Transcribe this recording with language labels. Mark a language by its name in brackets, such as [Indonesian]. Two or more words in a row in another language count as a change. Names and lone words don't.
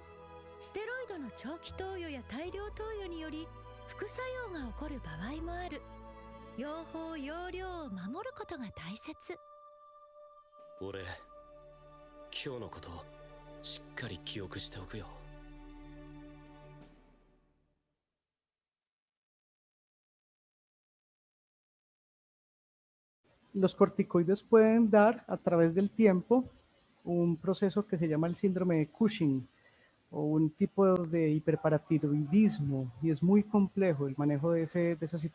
[Japanese] ステロイドの長期投与や大量投与により副作用が起こる場合もある。用法用量を守ることが大切。俺、今日のことしっかり記憶しておくよ。 [Spanish] Los corticoides pueden dar a través del tiempo un proceso que se llama el síndrome de Cushing, o un tipo de hiperparatiroidismo, y es muy complejo el manejo de esa situación.